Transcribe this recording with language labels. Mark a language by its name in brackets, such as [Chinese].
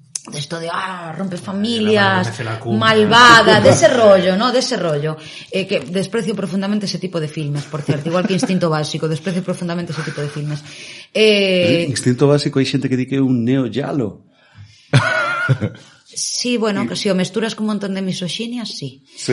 [Spanish] desto de, rompe familias, malvada, dese rollo, ¿no? Dese rollo. Que desprecio profundamente ese tipo de filmes, por cierto, igual que Instinto Básico, desprecio profundamente ese tipo de filmes. [Galician] Instinto Básico, hai xente que di que é un neo-yalo. Sí, bueno, que se o mesturas con un montón de misoxinias, sí.